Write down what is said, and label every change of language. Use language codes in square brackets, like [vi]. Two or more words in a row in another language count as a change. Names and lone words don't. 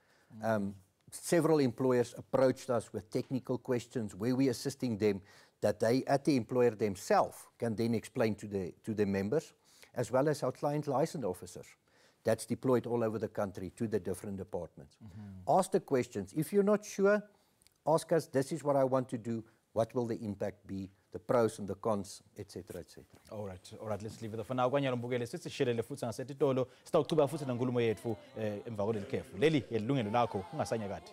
[en] Several employers approached us with technical questions where we're assisting them, that they, at the employer themselves, can then explain to the members, as well as our client license officers that's deployed all over the country to the different departments. Ask the questions. If you're not sure, ask us, this is what I want to do, what will the impact be, the pros and the cons, etc., etc. All right, let's leave it for now. [ss] Kwanyalo Mbukele sisishirele futhi ngasetitolo sitawuqhubeka futhi nenkulumo yethu emva kwaleli khefu. Leli Yilungelo Lakho ungasanyakati.